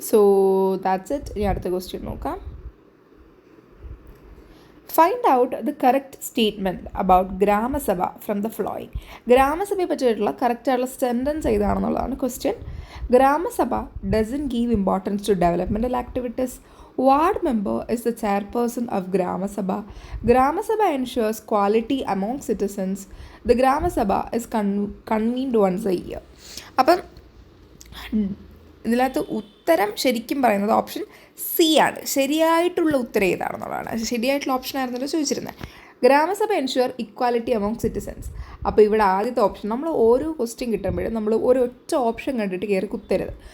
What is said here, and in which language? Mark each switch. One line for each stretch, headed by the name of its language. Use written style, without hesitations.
English: So that's it.
Malayalam: ഇനി അടുത്ത question നോക്കാം.
English: Find out the correct statement about grama sabha from the flowing.
Malayalam: ഗ്രാമസഭയെ പറ്റിയിട്ടുള്ള കറക്റ്റായിട്ടുള്ള sentence ഏതാണെന്നുള്ളതാണ് question.
English: Grama sabha dozen give importance to developmental activities. Ward member is the chairperson of Grama Sabha. Grama Sabha ensures quality among citizens. The Grama Sabha is convened once a year.
Malayalam: അപ്പം ഇതിനകത്ത് ഉത്തരം ശരിക്കും പറയുന്നത് option C ആണ്. ശരിയായിട്ടുള്ള ഉത്തരം ഏതാണെന്നുള്ളതാണ്. ശരിയായിട്ടുള്ള option ആയിരുന്നല്ലോ ചോദിച്ചിരുന്നത്.
English: Grama sabha ensure equality among citizens.
Malayalam: അപ്പോൾ ഇവിടെ ആദ്യത്തെ ഓപ്ഷൻ, നമ്മൾ ഓരോ ക്വസ്റ്റ്യൻ കിട്ടുമ്പോഴും നമ്മൾ ഒരൊറ്റ ഓപ്ഷൻ കണ്ടിട്ട് കയറി കുത്തരുത്.